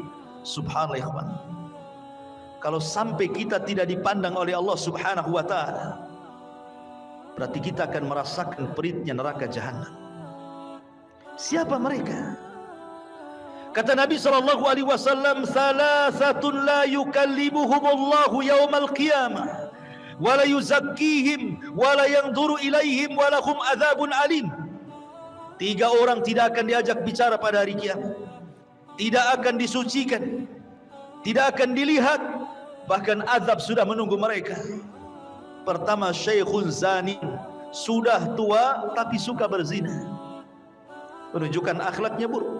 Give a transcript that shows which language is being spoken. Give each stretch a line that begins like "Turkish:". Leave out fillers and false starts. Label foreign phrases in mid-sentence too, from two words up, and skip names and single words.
Indonesian: Subhanallah ya. Kalau sampai kita tidak dipandang oleh Allah
Arabic: سبحانه وتعالى,
Indonesian: berarti kita akan merasakan peritnya neraka jahanam. Siapa mereka? Kata Nabi SAW,
Arabic: ثلاثة لا يكلمهم الله يوم القيامة ولا يزكيهم ولا ينظر إليهم ولهم عذاب أليم.
Indonesian: 3 orang tidak akan diajak bicara pada hari kiamat, tidak akan disucikan, tidak akan dilihat, bahkan azab sudah menunggu mereka. Pertama,
Arabic: شيخ زان,
Indonesian: sudah tua tapi suka berzina, menunjukkan akhlaknya buruk.